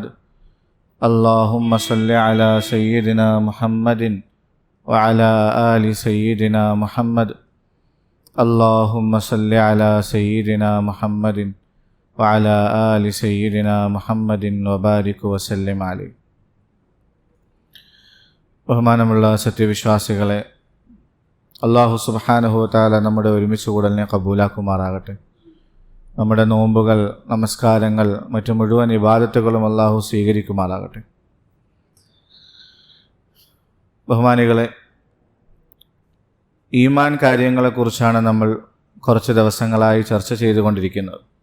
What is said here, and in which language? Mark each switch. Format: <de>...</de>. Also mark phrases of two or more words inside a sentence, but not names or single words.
<ar>اللهم صل على سيدنا محمد وعلى آل سيدنا محمد. اللهم صل على سيدنا محمد وعلى آل سيدنا محمد وبارك وسلم عليه.</ar> <ml>ബഹുമാനമുള്ള സത്യവിശ്വാസികളെ, അല്ലാഹു</ml> <ar>سبحانه وتعالى</ar> <ml>നമ്മുടെ ഒരുമിച്ച് കൂടലിനെ കബൂലാക്കുമാറാകട്ടെ. നമ്മുടെ നോമ്പുകൾ, നമസ്കാരങ്ങൾ, മറ്റു മുഴുവൻ ഇബാദത്തുകളും അല്ലാഹു സ്വീകരിക്കുമാറാകട്ടെ. ബഹുമാനികളെ, ഈമാൻ കാര്യങ്ങളെക്കുറിച്ചാണ് നമ്മൾ കുറച്ച് ദിവസങ്ങളായി ചർച്ച ചെയ്തുകൊണ്ടിരിക്കുന്നത്.</ml>